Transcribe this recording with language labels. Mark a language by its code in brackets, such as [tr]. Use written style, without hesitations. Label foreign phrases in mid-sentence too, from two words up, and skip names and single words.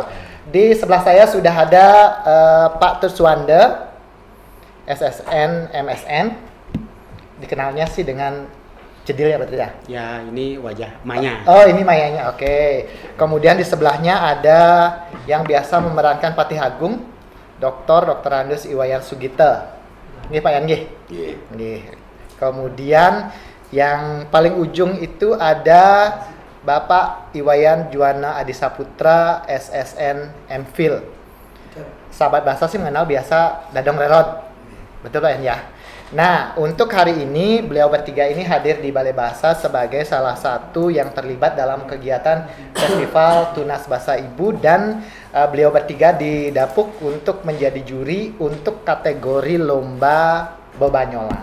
[id] Di sebelah saya sudah ada Pak Tut Suwanda, SSN, MSN. Dikenalnya sih dengan Cedil ya, betul ya? Ya, ini wajah Maya. Oh, ini Mayanya, oke. Kemudian di sebelahnya ada yang biasa memerankan Patih Agung, Dr. Andus Iwayan Sugita. Ini Pak Yan, nggih? Nggih. Kemudian yang paling ujung itu ada Bapak Iwayan Juwana Adisaputra, SSN MPhil. Sahabat bahasa sih mengenal biasa Dadong Rerod. Betul Pak Yan ya? Nah, untuk hari ini beliau bertiga ini hadir di Balai Bahasa sebagai salah satu yang terlibat dalam kegiatan Festival Tunas Bahasa Ibu, dan beliau bertiga didapuk untuk menjadi juri untuk kategori lomba bebanyolan.